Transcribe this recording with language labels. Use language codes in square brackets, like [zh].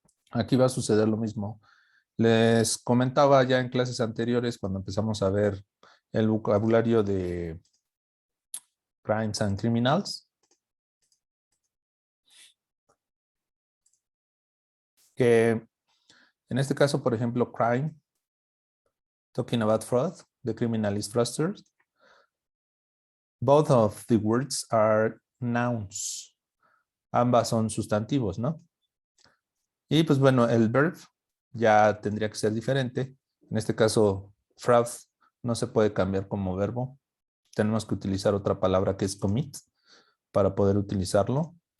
[es] Aquí va a suceder lo mismo. Les comentaba ya en clases anteriores cuando empezamos a ver el vocabulario de crimes and criminals, que en este caso, por ejemplo, [en] crime, talking about fraud, the criminal is fraudster. Both of the words are nouns. [es] Ambas son sustantivos, ¿no? Y pues bueno, el verb ya tendría que ser diferente. En este caso, fraud no se puede cambiar como verbo. Tenemos que utilizar otra palabra que es commit para poder utilizarlo.